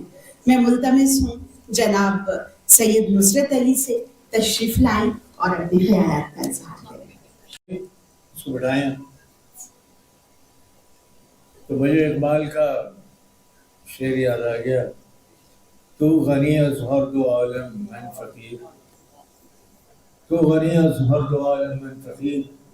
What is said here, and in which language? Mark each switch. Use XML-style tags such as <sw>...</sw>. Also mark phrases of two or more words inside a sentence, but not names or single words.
<ur>میں ملتمس ہوں جناب سید نصرت علی سے تشریف لائیں اور اپنے خیالات کا اظہار کریں۔ اس کو بٹھائیں تو مجھے اقبال کا شعر یاد آ گیا، تو</ur> <fa>غنی از ہر دو عالم من فقیر، تو غنی از ہر دو عالم من فقیر،</fa>